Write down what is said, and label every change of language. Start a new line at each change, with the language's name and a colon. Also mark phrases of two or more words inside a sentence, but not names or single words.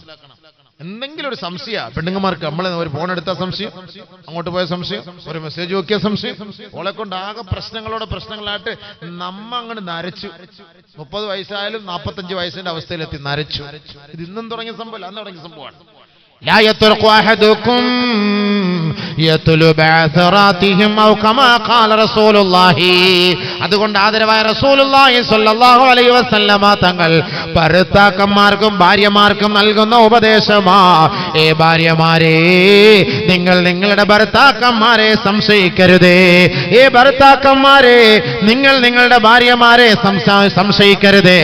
Malayalam: എന്തെങ്കിലും ഒരു സംശയ പെണ്ണുങ്ങന്മാർക്ക്, നമ്മൾ ഒരു ഫോൺ എടുത്ത സംശയം, അങ്ങോട്ട് പോയ സംശയം, ഒരു മെസ്സേജ് നോക്കിയ സംശയം, ഓളെ കൊണ്ട് ആകെ പ്രശ്നങ്ങളായിട്ട് നമ്മ അങ്ങോട്ട് നരച്ചു. 30 വയസ്സായാലും 45 വയസ്സിന്റെ അവസ്ഥയിലെത്തി നരച്ചു. ഇത് ഇന്നും തുടങ്ങിയ സംഭവം, അന്ന് തുടങ്ങിയ സംഭവമാണ്.
Arabic: لا يترك أحدكم يتلو بعثراتهم أو كما قال رسول الله.
Malayalam: അതുകൊണ്ട് ആദരവായ
Arabic: رسول الله صلى الله عليه وسلم
Malayalam: തങ്ങൾ ഭർത്താക്കന്മാർക്കും ഭാര്യമാർക്കും നൽകുന്ന ഉപദേശമാ, ഏ ഭാര്യമാരെ, നിങ്ങൾ നിങ്ങളുടെ ഭർത്താക്കന്മാരെ സംശയിക്കരുതേ. ഏ ഭർത്താക്കന്മാരെ, നിങ്ങൾ നിങ്ങളുടെ ഭാര്യമാരെ സംശയിക്കരുതേ.